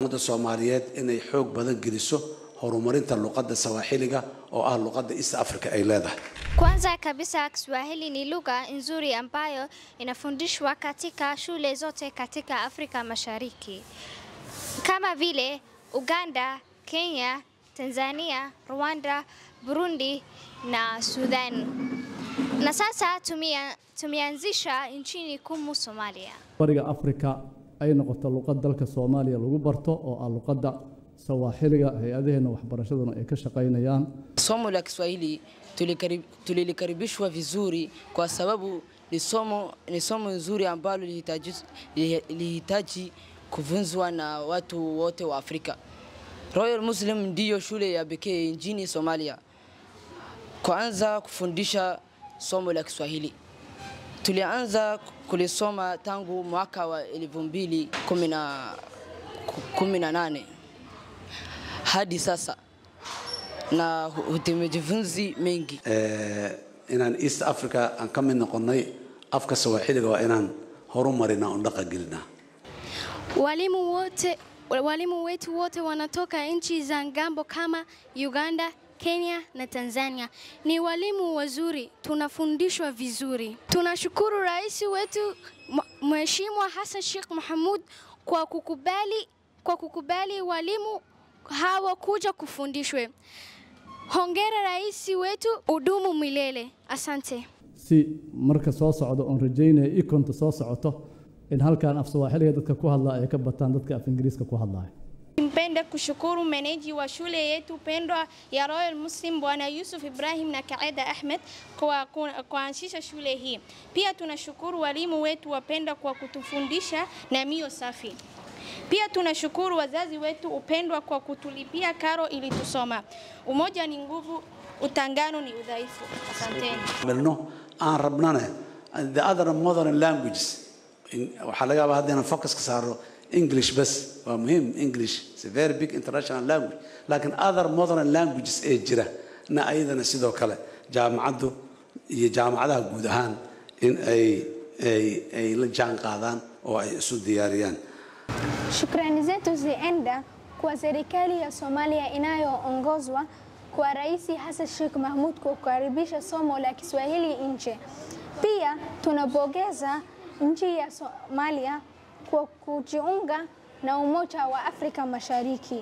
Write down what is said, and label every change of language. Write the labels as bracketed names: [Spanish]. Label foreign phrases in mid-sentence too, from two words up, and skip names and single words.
[Somali] Soomaaliyeed inay xoog badan geliso horumarinta luqadda Swahiliga oo ah luqadda East Africa ay leedahay. [Swahili] Kwanza kabisa Kiswahili ni lugha nzuri ambayo inafundishwa katika shule zote katika Afrika Mashariki. Kama vile Uganda, Kenya, Tanzania, Rwanda, Burundi na Sudan. Na sasa tumeanzisha nchini kumu Somalia. [Somali] Bariga Afrika ay noqoto luqad dalka Soomaaliya lagu barto oo ah luqadda Swahiliga hay'adaheena waxbarashaduna ay ka shaqeynayaan. [Swahili] Somo la Kiswahili tulikaribishwa vizuri kwa sababu ni somo nzuri ambalo lihitaji kufunzwa na watu wote wa Afrika. Royal Muslim ndiyo shule ya pekee nchini Somalia kuanza kufundisha somo la Kiswahili. Tulianza kulisoma tangu mwaka wa 2018 hadi sasa na tumejifunza mengi. [Somali] Inaan East Africa aan ka mid noqonay afka Swahiliga waa inaan horumarina oo dhaqangelina. [Swahili] Walimu wetu wote wanatoka nchi za ngambo kama Uganda, Kenya na Tanzania. Ni walimu wazuri, tunafundishwa vizuri. Tunashukuru rais wetu Mheshimiwa Hassan Sheikh Mohamud kwa kukubali walimu hawa kuja kufundishwe. Hongera rais wetu, udumu milele. Asante. [Somali] Si marka soo socdo on rajaynay ikonta soo socoto in halkaan af Swahiliga dadka ku hadla ay ka bataan dadka af Ingiriiska ku hadlaya. [Swahili] Nimpenda kushukuru meneji wa shule yetu pendwa ya Royal Muslim Bwana Yusuf Ibrahim na Kaeda Ahmed kwa kuanzisha shule hii. Pia tunashukuru walimu wetu wapenda kwa kutufundisha na mio safi. Pia tunashukuru wazazi wetu upendwa kwa kutulipia karo ili tusoma. Umoja ni nguvu, utangano ni udhaifu. Asanteni. [Somali] Melno aan rabnana [English] the other modern languages [Somali] waxa laga yaabaa hadana focus ka saaro English bas waa muhiim. [English] English is a very big international language, [Somali] laakiin [English] other modern languages [Somali] ee jira na ayadana sidoo kale jaamacadu iyo jaamacadaha guud ahaan in ay la jaan qaadaan oo ay isu diyaariyaan. [Swahili] Shukrani zetu zienda kwa serikali ya Somalia inayoongozwa kwa Rais Hassan Sheikh Mohamud kwa kukaribisha somo la Kiswahili nje. Pia tunapongeza nchi ya Somalia kwa kujiunga na Umoja wa Afrika Mashariki.